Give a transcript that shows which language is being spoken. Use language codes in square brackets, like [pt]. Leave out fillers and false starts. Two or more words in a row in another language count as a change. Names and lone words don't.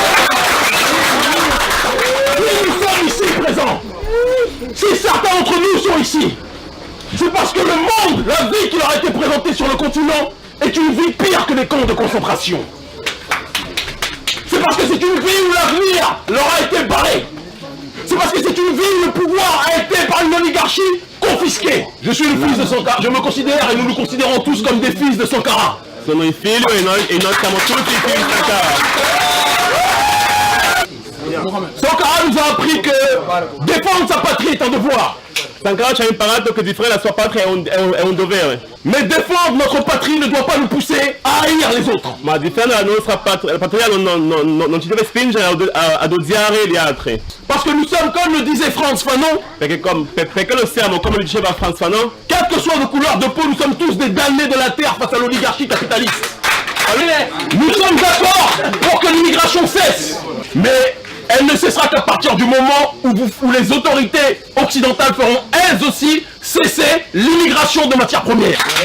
[fr] Si nous sommes ici présents, si certains d'entre nous sont ici, c'est parce que le monde, la vie qui leur a été présentée sur le continent est une vie pire que les camps de concentration. C'est parce que c'est une vie où l'avenir leur a été barré. C'est parce que c'est une ville, le pouvoir a été par une oligarchie confisqué. Je suis le fils de Sankara, je me considère et nous nous considérons tous comme des fils de Sankara. [it] Sono i figli e noi siamo tutti i figli di Sankara. [fr] Sankara nous a appris que défendre sa patrie est un devoir. [it] Sankara ci ha imparato che difendere la sua patria è un dovere. [fr] Mais défendre notre patrie ne doit pas nous pousser à haïr les autres. [it] Ma difendere la nostra patria non ci deve spingere ad odiare gli altri. [fr] Parce que nous sommes, comme le disait Frantz Fanon, [it] Perché lo siamo, come lo diceva Frantz Fanon, [fr] quelle que soit nos couleurs de peau, nous sommes tous des damnés de la terre face à l'oligarchie capitaliste. Nous sommes d'accord pour que l'immigration cesse, mais elle ne cessera qu'à partir du moment où les autorités occidentales feront elles aussi cesser l'immigration de matières premières.